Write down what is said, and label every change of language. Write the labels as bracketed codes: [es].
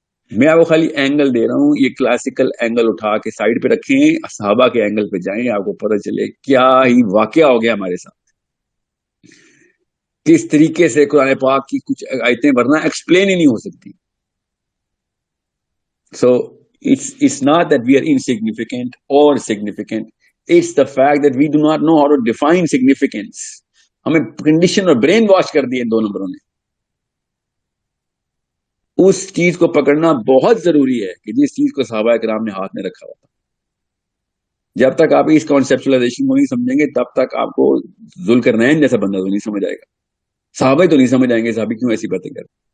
[ur] میں آپ کو خالی اینگل دے رہا ہوں, یہ کلاسیکل اینگل اٹھا کے سائڈ پہ رکھیں, صحابہ کے اینگل پہ جائیں, آپ کو پتہ چلے کیا ہی واقعہ ہو گیا ہمارے ساتھ, کس طریقے سے قرآن پاک کی کچھ آیتیں ورنہ ایکسپلین ہی نہیں ہو سکتی. سو [en] it's not that we are insignificant or significant, it's the fact that we do not know how to define significance. [ur] ہمیں کنڈیشن اور برین واش کر دیے ان دو نمبروں نے. اس چیز کو پکڑنا بہت ضروری ہے کہ جس چیز کو صحابہ کرام نے ہاتھ میں رکھا ہوا تھا. جب تک آپ اس کانسیپچلائزیشن کو نہیں سمجھیں گے تب تک آپ کو ذوالقرنین جیسا بندہ تو نہیں سمجھ آئے گا, صحابہ تو نہیں سمجھ آئیں گے صحابی کیوں ایسی باتیں کرتے.